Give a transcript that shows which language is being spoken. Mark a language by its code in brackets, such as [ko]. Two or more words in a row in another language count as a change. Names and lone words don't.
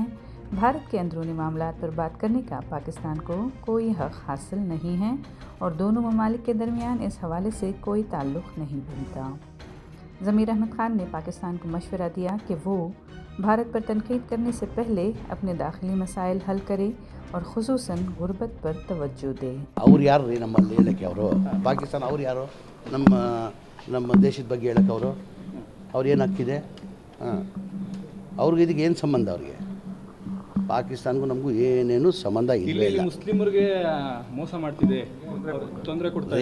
[ur] بھارت کے اندرونی معاملات پر بات کرنے کا پاکستان کو کوئی حق حاصل نہیں ہے اور دونوں ممالک کے درمیان اس حوالے سے کوئی تعلق نہیں بنتا. ضمیر احمد خان نے پاکستان کو مشورہ دیا کہ وہ بھارت پر تنقید کرنے سے پہلے اپنے داخلی مسائل حل کرے اور خصوصاً غربت پر توجہ دے. [kn] ಅವ್ರು ಯಾರು ರೀ ನಮ್ಮಲ್ಲಿ ಹೇಳಕ್ಕೆ ಅವರು ಪಾಕಿಸ್ತಾನ ಅವ್ರು ಯಾರು ನಮ್ಮ ದೇಶದ ಬಗ್ಗೆ ಹೇಳಕ್ಕೆ ಅವ್ರು ಏನು ಹಕ್ಕಿದೆ? ಅವ್ರಿಗೆ ಇದಕ್ಕೆ ಏನು ಸಂಬಂಧ? ಅವ್ರಿಗೆ ಪಾಕಿಸ್ತಾನ್ಗೂ ನಮಗೂ ಏನೇನು ಸಂಬಂಧ ಇಲ್ಲ. ಮುಸ್ಲಿಮರಿಗೆ ಮೋಸ ಮಾಡ್ತಿದೆ, ತೊಂದರೆ ಕೊಡ್ತಾರೆ.